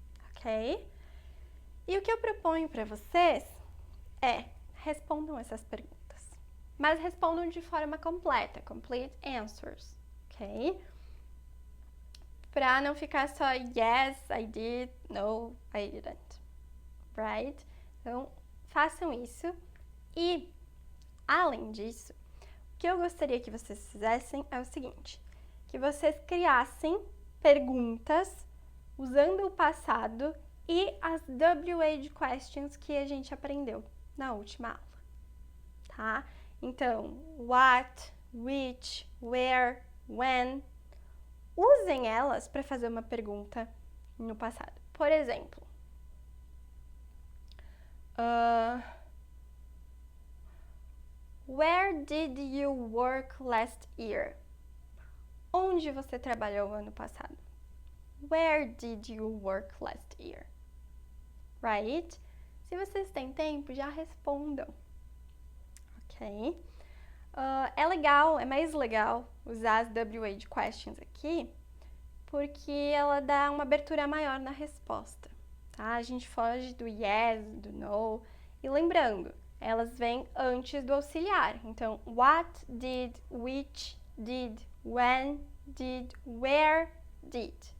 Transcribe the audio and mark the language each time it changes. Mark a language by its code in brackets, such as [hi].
[pt] Ok? E o que eu proponho para vocês é respondam essas perguntas, mas respondam de forma completa, [en] complete answers, [pt] ok? Para não ficar só [en] yes, I did, no, I didn't, right? [pt] Então, façam isso e, além disso, o que eu gostaria que vocês fizessem é o seguinte, que vocês criassem perguntas usando o passado e as WH questions que a gente aprendeu na última aula, tá? Então, [en] what, which, where, when, [pt] usem elas para fazer uma pergunta no passado. Por exemplo, [en] Where did you work last year? [pt] Onde você trabalhou ano passado? [en] Where did you work last year? Right? [pt] Se vocês têm tempo, já respondam. Ok? É legal, é mais legal usar as WH questions aqui, porque ela dá uma abertura maior na resposta, tá? A gente foge do yes, do no. E lembrando, elas vêm antes do auxiliar. Então, [en] what did, which did, when did, where did.